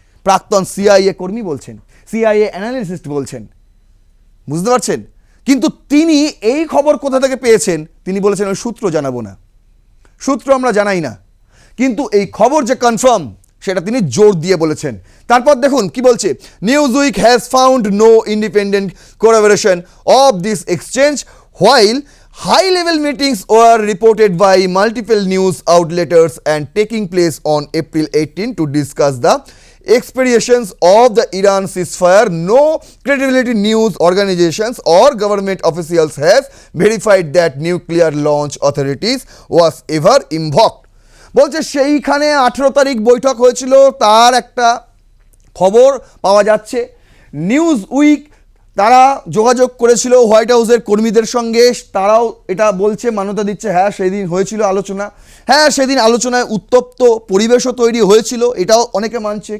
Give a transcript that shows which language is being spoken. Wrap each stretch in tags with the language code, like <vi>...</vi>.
<bn>প্রাক্তন সিআইএ কর্মী বলছেন, সিআইএ অ্যানালিস্ট বলছেন, বুঝতে পারছেন। কিন্তু তিনি এই খবর কোথা থেকে পেয়েছেন তিনি বলেছেন ওই সূত্র জানাবো না, সূত্র আমরা জানাই না, কিন্তু এই খবর যে কনফার্ম সেটা তিনি জোর দিয়ে বলেছেন। তারপর দেখুন কি বলছে,</bn> <en>Newsweek has found no independent collaboration of this exchange while high level meetings were reported by multiple news outlets and taking place on April 18 to discuss the expirations of the Iran ceasefire. No credibility news organizations or government officials have verified that nuclear launch authorities was ever invoked.</en> <bn>বলছে সেইখানে 18 তারিখ বৈঠক হয়েছিল, তার একটা খবর পাওয়া যাচ্ছে। নিউজ উইক তারা যোগাযোগ করেছিল হোয়াইট হাউসের কর্মীদের সঙ্গে, তারাও এটা বলছে, মান্যতা দিচ্ছে, হ্যাঁ সেদিন হয়েছিল আলোচনা, হ্যাঁ সেদিন আলোচনায় উত্তপ্ত পরিবেশও তৈরি হয়েছিল, এটাও অনেকে মানছে।</bn>